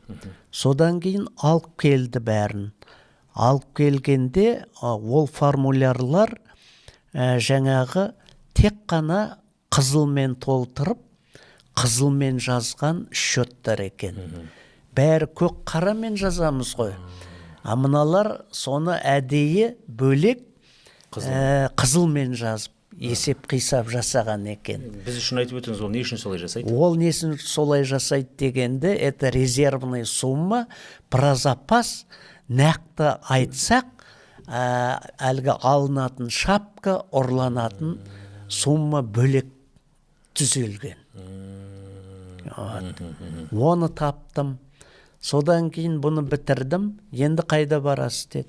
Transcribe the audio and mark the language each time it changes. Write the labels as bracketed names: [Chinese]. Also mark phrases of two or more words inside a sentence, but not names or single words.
[Kazakh] Содан кейін алып келді бәрін. Алып келгенде ол формулярлар жаңағы тек қана қызылмен толтырып, қызылмен жазған счеттар екен. Бәрі көк қарамен жазамыз ғой. Мыналар соны әдейі бөлек қызылмен жазып, есеп қисап жасаған екен. Біз үшін айтып өтіңіз, ол не үшін солай жасайды? Ол несін солай жасайды дегенде, [Russian] это резервный сумма, про запас, [Kazakh] нақты айтсақ, әлгі алынатын шапка, ұрланатын сумма бөлек түзелген. Оны таптым. Содан кейін бұны бітірдім. Енді қайда барасыз деді.